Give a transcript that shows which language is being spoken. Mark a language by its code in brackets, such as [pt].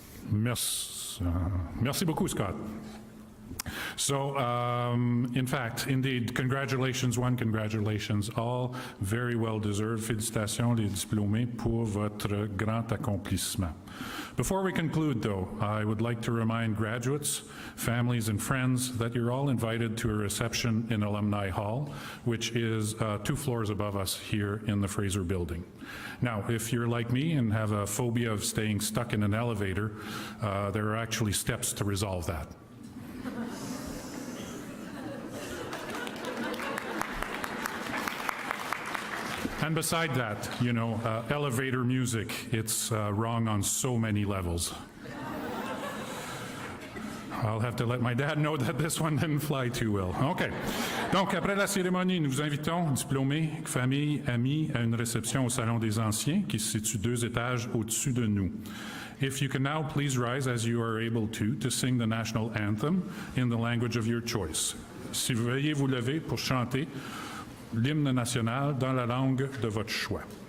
[fr] Merci beaucoup, Scott. [en] So, in fact, indeed, congratulations one, congratulations all. Very well deserved. [fr] Félicitations les diplômés pour votre grand accomplissement. [en] Before we conclude, though, I would like to remind graduates, families, and friends that you're all invited to a reception in Alumni Hall, which is 2 floors above us here in the Fraser Building. Now, if you're like me and have a phobia of staying stuck in an elevator, there are actually steps to resolve that. And beside that, you know, elevator music, it's wrong on so many levels. I'll have to let my dad know that this one didn't fly too well. OK. [fr] Donc, après la cérémonie, nous vous invitons, diplômés, familles, amis, à une réception au Salon des Anciens qui se situe 2 étages au-dessus de nous. [en] If you can now please rise as you are able to sing the national anthem in the language of your choice. [fr] Si vous veuillez vous lever pour chanter l'hymne national dans la langue de votre choix.